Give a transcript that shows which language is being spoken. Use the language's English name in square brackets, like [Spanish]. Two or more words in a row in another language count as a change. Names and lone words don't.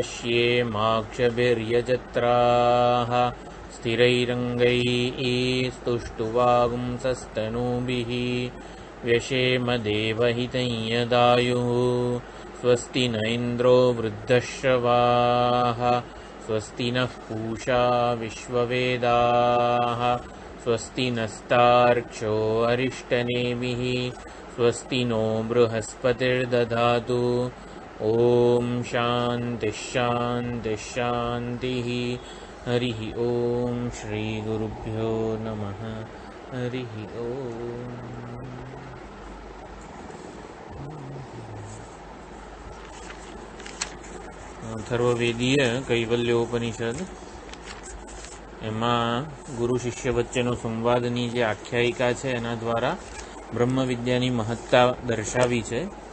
[Sanskrit] पश्येमाक्षभिर्यजत्राः स्थिरैरङ्गैः स्तुष्टुवागुंसस्तनूभिः व्यशेम देवहितं यदायुः स्वस्ति न इन्द्रो वृद्धश्रवाः स्वस्ति नः पूषा विश्ववेदाः स्वस्ति नस्तार्क्ष्यो अरिष्टनेमिः स्वस्ति नो बृहस्पतिर्दधातु। ॐ शान्तिः शान्तिः शान्तिः। हरिः ॐ श्रीगुरुभ्यो नमः। हरिः ॐ। [Gujarati] અથર્વવેદીય કૈવલ્યોપનિષદ એમાં ગુરુ શિષ્ય વચ્ચેનો સંવાદની જે આખ્યાયિકા છે એના દ્વારા બ્રહ્મ વિદ્યાની મહત્તા દર્શાવી છે.